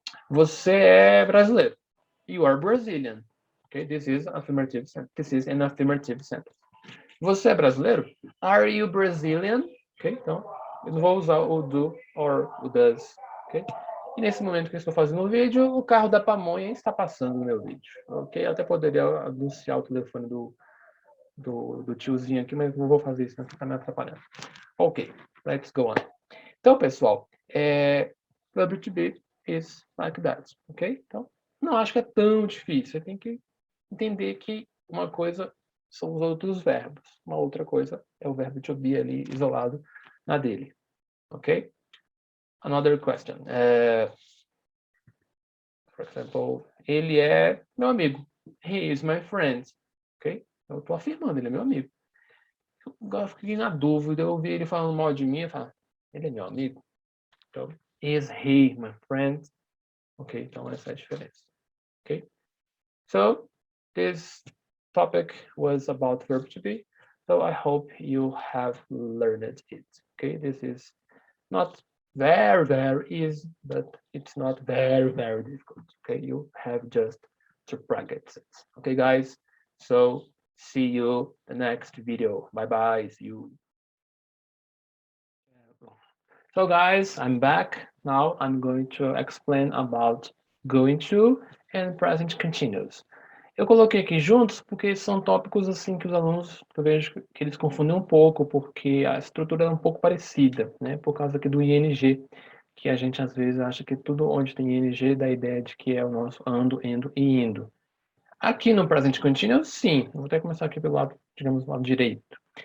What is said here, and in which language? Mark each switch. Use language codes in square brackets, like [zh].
[pt] Você é brasileiro. [en] You are Brazilian. Okay? This is affirmative sentence. This is an affirmative sentence. [pt] Você é brasileiro? [en] Are you Brazilian? Ok? [pt] Então, eu não vou usar o do or o does. Ok? E nesse momento que eu estou fazendo o vídeo, o carro da pamonha está passando no meu vídeo. Ok? Eu até poderia anunciar o telefone do tiozinho aqui, mas não vou fazer isso, não fica me atrapalhando. [en] Ok, let's go on. Então, pessoal, verb to be is like that, ok? [pt] Então, não acho que é tão difícil. Você tem que entender que uma coisa são os outros verbos, uma outra coisa é o verbo to be ali isolado na dele, ok? [en] Another question. For example, [pt] ele é meu amigo. [en] He is my friend, ok? [pt] Eu estou afirmando, ele é meu amigo. Eu fiquei na dúvida, eu ouvi ele falando mal de mim, eu falo, ele é meu amigo? [en] Então, is he my friend? Ok, [pt] então essa é a diferença. Ok? [en] So, this topic was about verb to be. So I hope you have learned it. Okay, this is not very, very easy, but it's not very, very difficult. Okay, you have just to practice it. Okay, guys. So see you the next video. Bye bye. See you. So guys, I'm back. Now I'm going to explain about going to and present continuous. [pt] Eu coloquei aqui juntos porque são tópicos assim que os alunos, eu vejo que eles confundem um pouco, porque a estrutura é um pouco parecida, né? Por causa aqui do ING, que a gente às vezes acha que tudo onde tem ING dá a ideia de que é o nosso ando, indo e indo. Aqui no presente contínuo, sim. Vou até começar aqui pelo lado, digamos, lado direito.